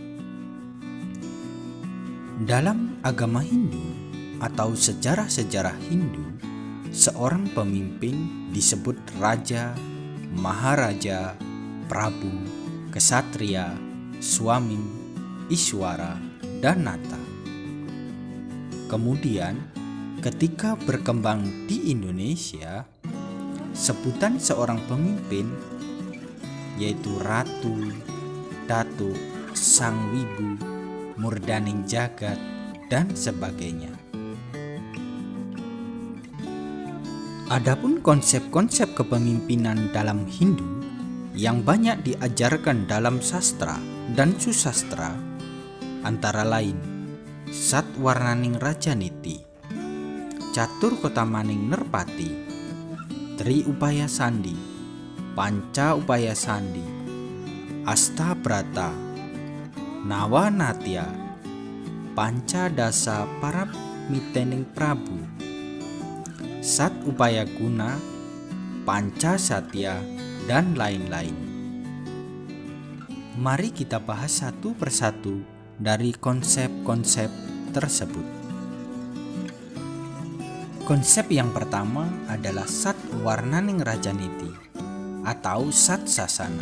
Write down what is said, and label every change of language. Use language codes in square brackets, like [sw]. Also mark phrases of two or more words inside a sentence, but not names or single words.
[id] Dalam agama Hindu atau sejarah-sejarah Hindu, seorang pemimpin disebut raja, maharaja, prabu, kesatria, swami, iswara, dan nata. Kemudian, ketika berkembang di Indonesia, sebutan seorang pemimpin yaitu ratu, datuk, sang wibu, murdaning jagat, dan sebagainya. Adapun konsep-konsep kepemimpinan dalam Hindu yang banyak diajarkan dalam sastra dan susastra antara lain Satwarnaning Rajaniti, Catur Kotamaning Nerpati, Tri Upaya Sandi, Panca Upaya Sandi, Astabrata, Nawanatya, Panca Dasa Paramitening Prabu, Sat Upaya Guna, Panca Satya, dan lain-lain. Mari kita bahas satu persatu dari konsep-konsep tersebut. Konsep yang pertama adalah Satwarnaning Rajaniti atau Sat Sasana.